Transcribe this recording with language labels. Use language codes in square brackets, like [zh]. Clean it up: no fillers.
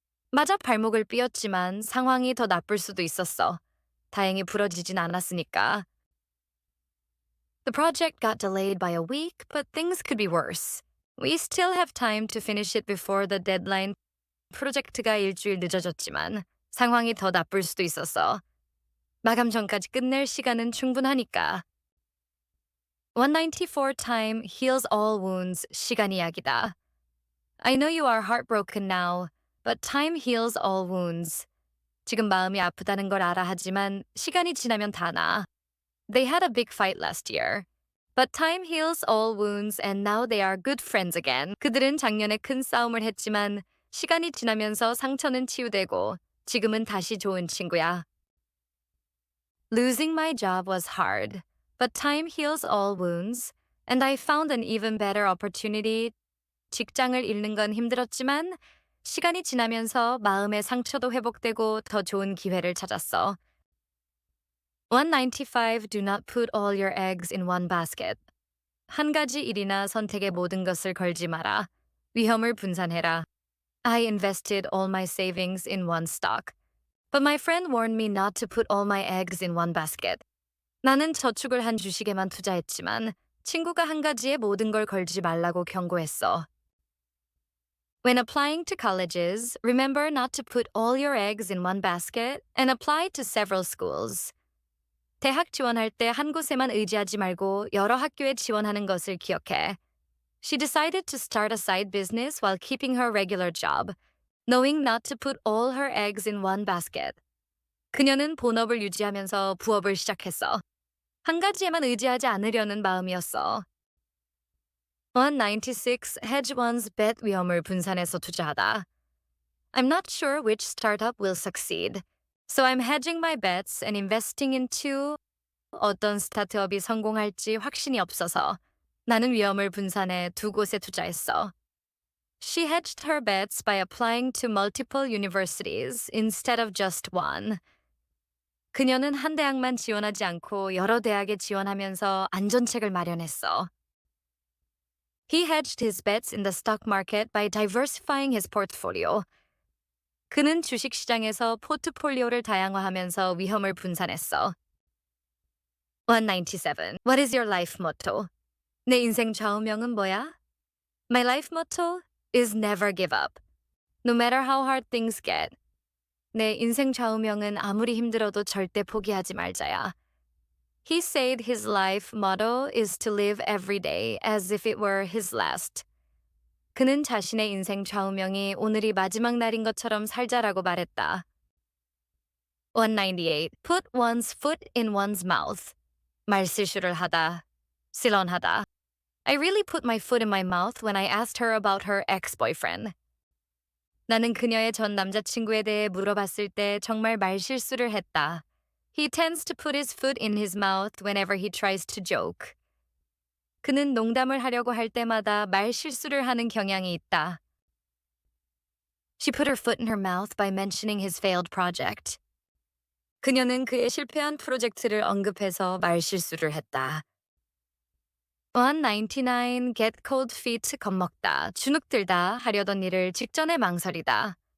[ko] 맞아 발목을 삐었지만 상황이 더 나쁠 수도 있었어. 다행히 부러지진 않았으니까. [en] The project got delayed by a week, but things could be worse. We still have time to finish it before the deadline. [ko] 프로젝트가 일주일 늦어졌지만 상황이 더 나쁠 수도 있었어. 마감 전까지 끝낼 시간은 충분하니까. [en] 194 time heals all wounds. [ko] 시간이 약이다. [en] I know you are heartbroken now, but time heals all wounds. [ko] 지금 마음이 아프다는 걸 알아 하지만 시간이 지나면 다 나아. [en] They had a big fight last year. But time heals all wounds and now they are good friends again. [ko] 그들은 작년에 큰 싸움을 했지만 시간이 지나면서 상처는 치유되고 지금은 다시 좋은 친구야. [en] Losing my job was hard, but time heals all wounds, and I found an even better opportunity. [ko] 직장을 잃는 건 힘들었지만 시간이 지나면서 마음의 상처도 회복되고 더 좋은 기회를 찾았어. [en] 195. Do not put all your eggs in one basket. [ko] 한 가지 일이나 선택에 모든 것을 걸지 마라. 위험을 분산해라. [en] I invested all my savings in one stock. But my friend warned me not to put all my eggs in one basket. [ko] 나는 저축을 한 주식에만 투자했지만 친구가 한 가지에 모든 걸 걸지 말라고 경고했어. [en] When applying to colleges, remember not to put all your eggs in one basket and apply to several schools. [ko] 대학 지원할 때 한 곳에만 의지하지 말고 여러 학교에 지원하는 것을 기억해. [en] She decided to start a side business while keeping her regular job, knowing not to put all her eggs in one basket. [ko] 그녀는 본업을 유지하면서 부업을 시작했어. 한 가지에만 의지하지 않으려는 마음이었어. [en] 196. Hedge one's bet [ko] 위험을 분산해서 투자하다. [en] I'm not sure which startup will succeed. So I'm hedging my bets and investing into [ko] 어떤 스타트업이 성공할지 확신이 없어서 나는 위험을 분산해 두 곳에 투자했어. [en] She hedged her bets by applying to multiple universities instead of just one. [ko] 그녀는 한 대학만 지원하지 않고 여러 대학에 지원하면서 안전책을 마련했어. [en] He hedged his bets in the stock market by diversifying his portfolio. [ko] 그는 주식시장에서 포트폴리오를 다양화하면서 위험을 분산했어. [en] 197. What is your life motto? [ko] 내 인생 좌우명은 뭐야? [en] My life motto is never give up. No matter how hard things get. [ko] 내 인생 좌우명은 아무리 힘들어도 절대 포기하지 말자야. [en] He said his life motto is to live every day as if it were his last. [ko] 그는 자신의 인생 좌우명이 오늘이 마지막 날인 것처럼 살자라고 말했다. [en] 198. Put one's foot in one's mouth. [ko] 말실수를 하다. 실언하다. [en] I really put my foot in my mouth when I asked her about her ex-boyfriend. [ko] 나는 그녀의 전 남자친구에 대해 물어봤을 때 정말 말실수를 했다. [en] He tends to put his foot in his mouth whenever he tries to joke. [ko] 그는 농담을 하려고 할 때마다 말실수를 하는 경향이 있다. [en] She put her foot in her mouth by mentioning his failed project. [ko] 그녀는 그의 실패한 프로젝트를 언급해서 말실수를 했다. [en] 199. Get cold feet [ko] 겁먹다, 주눅들다 하려던 일을 직전에 망설이다.